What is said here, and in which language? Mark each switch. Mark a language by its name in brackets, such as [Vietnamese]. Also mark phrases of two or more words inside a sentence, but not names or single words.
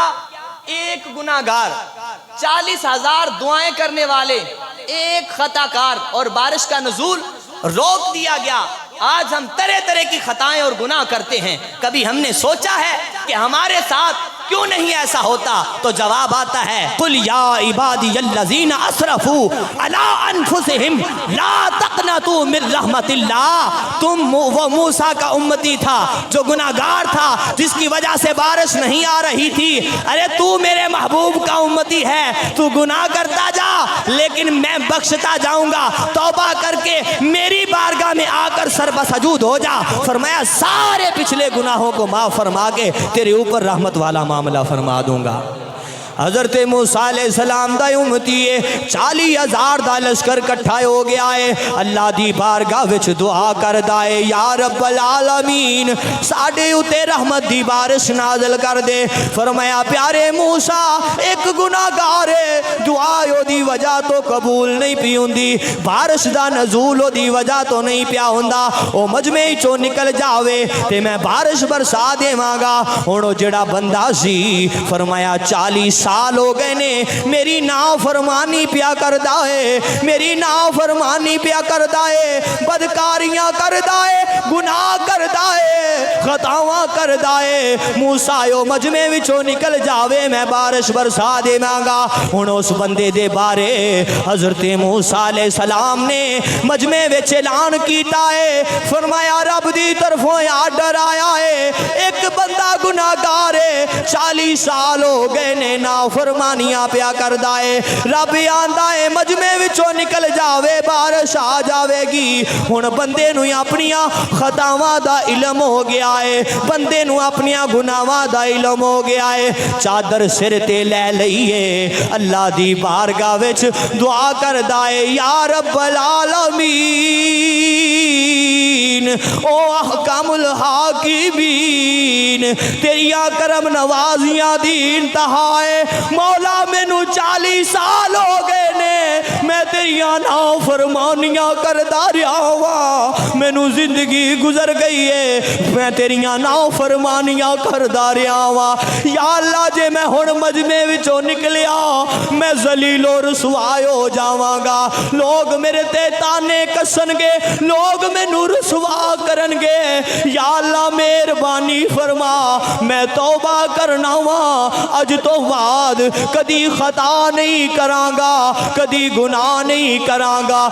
[Urdu] ایک گناہگار، 40,000 دعائیں کرنے والے، ایک خطا کار، اور بارش کا نزول روک دیا گیا۔ آج ہم طرح طرح کی خطائیں اور گناہ کرتے ہیں، کبھی ہم نے سوچا ہے کہ ہمارے ساتھ کیوں نہیں ایسا ہوتا؟ تو جواب آتا ہے [Arabic] قُلْ يَا عِبَادِيَ الَّذِينَ أَسْرَفُوا عَلَىٰ أَنفُسِهِمْ لَا تَقْنَطُوا مِن رَحْمَتِ اللَّهِ۔ [Urdu] تم وہ موسیٰ کا امتی تھا جو گناہگار تھا، جس کی وجہ سے بارش نہیں آ رہی تھی۔ ارے تو میرے محبوب کا امتی ہے، تو گناہ کرتا جا لیکن میں بخشتا جاؤں گا، توبہ کر کے میری بارگاہ میں آ کر سر بسجود ہو جا۔ فرمایا سارے پچھلے گناہوں کو معاف فرما کے تیرے اوپر رحمت والا معاملہ فرما دوں گا۔ [Punjabi] حضرت موسیٰ علیہ السلام دا امتی 40,000 دا لشکر کٹھا ہو گیا ہے، اللہ دی بارگاہ وچ دعا کر دائے [Arabic] یا رب العالمین [Punjabi] ساڈے اتے رحمت دی بارش نازل کر دے۔ فرمایا پیارے موسیٰ ایک گناہگار ہے، دعا او دی وجہ تو قبول نہیں پی ہوندی، بارش دا نزول او دی وجہ تو نہیں پیا ہوندا، او مجمع چوں نکل جاوے تے میں بارش برسا دیواں گا۔ ہن او جڑا بندہ سی فرمایا 40 سال ہو گئے نے میری نافرمانی پیا کردا ہے، میری نافرمانی پیا کردا ہے، بدکاریاں کردا ہے، گناہ کردا ہے، خطاواں کردا ہے۔ موسیٰ او مجمع وچوں نکل جاوے میں بارش برسا دیواں گا۔ ہن اس بندے دے بارے حضرت موسیٰ علیہ السلام نے مجمع وچ اعلان کیتا ہے، فرمایا رب دی طرفوں آرڈر آیا ہے، ایک بندہ گناہگار ہے، 40 سال ہو گئے نے فرمانیاں پیا کردا ہے، رب آندا ہے مجمع وچوں نکل جاوے بارش آ جاوے گی۔ ہن بندے نو اپنیاں خطاواں دا علم ہو گیا ہے، بندے نو اپنیاں گناہاں دا علم ہو گیا ہے، چادر سر تے لے لئیے اللہ دی بارگاہ وچ دعا کردا ہے [Arabic] یا رب [Punjabi] العالمین او [Arabic] احکم الحاکمین [Punjabi] تیریاں کرم نوازیاں دی انتہا ہے، مولا مینوں 40 سال ہو گئے نے میں تیریاں نافرمانیاں کردا رہا ہاں، مینوں زندگی گزر گئی ہے میں تیریاں نافرمانیاں کردا رہا ہاں۔ یا اللہ جے میں ہن مجمع وچوں نکلیا میں ذلیل و رسوا ہو جاواں گا، لوگ میرے تے تانے کسن گے، لوگ مینوں رسوا کرن گے، یا اللہ مہربانی فرما میں توبہ کرنا وا، اج تو بعد کدی خطا نہیں کراں گا، کدی گناہ نہیں کراں گا۔